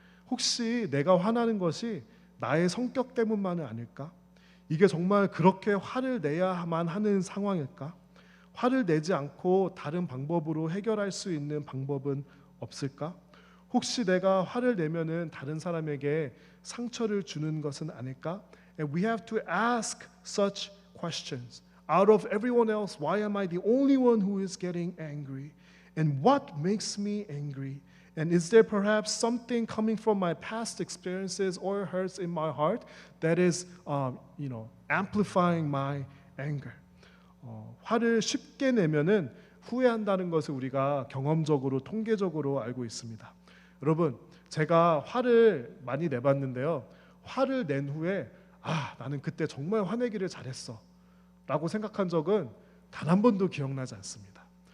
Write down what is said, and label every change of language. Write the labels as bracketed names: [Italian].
[Korean] 혹시 내가 화나는 것이 나의 성격 때문만은 아닐까? 이게 정말 그렇게 화를 내야만 하는 상황일까? 화를 내지 않고 다른 방법으로 해결할 수 있는 방법은 없을까? 혹시 내가 화를 내면은 다른 사람에게 상처를 주는 것은 아닐까? [English] And we have to ask such questions. Out of everyone else, why am I the only one who is getting angry? And what makes me angry? And is there perhaps something coming from my past experiences or hurts in my heart that is, amplifying my anger? [Korean] 화를 쉽게 내면은 후회한다는 것을 우리가 경험적으로, 통계적으로 알고 있습니다. 여러분, 제가 화를 많이 내봤는데요. 화를 낸 후에 나는 그때 정말 화내기를 잘했어 라고 생각한 적은 단 한 번도 기억나지 않습니다.